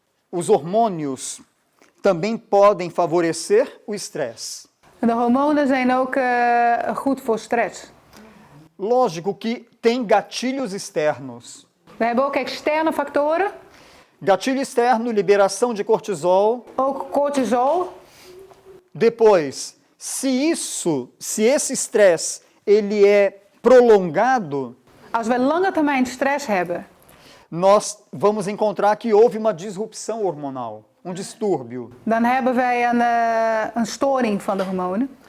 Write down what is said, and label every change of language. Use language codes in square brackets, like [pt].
[pt] os hormônios também podem favorecer o estresse. [nl] De hormonen zijn ook goed voor stress. [pt] Lógico que tem gatilhos externos. [nl] We hebben ook externe factoren. [pt] Gatilho externo, liberação de cortisol. [nl] Ook cortisol. [pt] Depois, se esse estresse, ele é prolongado, [nl] Als we lange termijn stress hebben, [pt] nós vamos encontrar que houve uma disrupção hormonal, um distúrbio, [nl] dan hebben wij een storing van de hormonen.